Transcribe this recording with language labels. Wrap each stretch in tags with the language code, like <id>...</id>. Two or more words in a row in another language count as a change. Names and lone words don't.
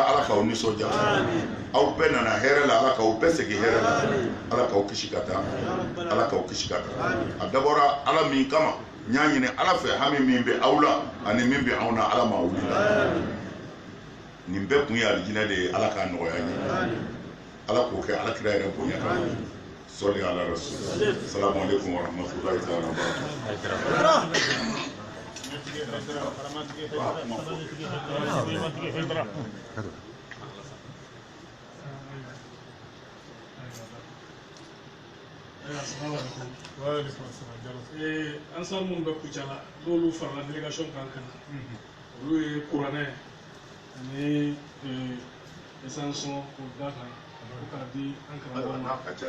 <bm>Ala k'aw nisɔndiya aw bɛɛ nana hɛrɛ la Ala k'aw bɛɛ segin hɛrɛ la Ala k'aw kisi ka taa Ala k'aw kisi ka taa a dabɔra Ala min kama n y'a ɲini Ala fɛ hami min bɛ aw la ani min bɛ anw na Ala ma wuli nin bɛɛ kun ye alijinɛ de ye Ala k'a nɔgɔya n ye Ala k'o kɛ Alakira yɛrɛ bonya kama</bm> <ar>صلى على الرسول السلام عليكم ورحمة الله تعالى وبركاته</ar> <bm>an san minnu bɛ Kucala n'olu farala délégation kan ka na olu ye kuranɛ ani essence k'o da kan ko k'a di an karamɔgɔ ma.</bm>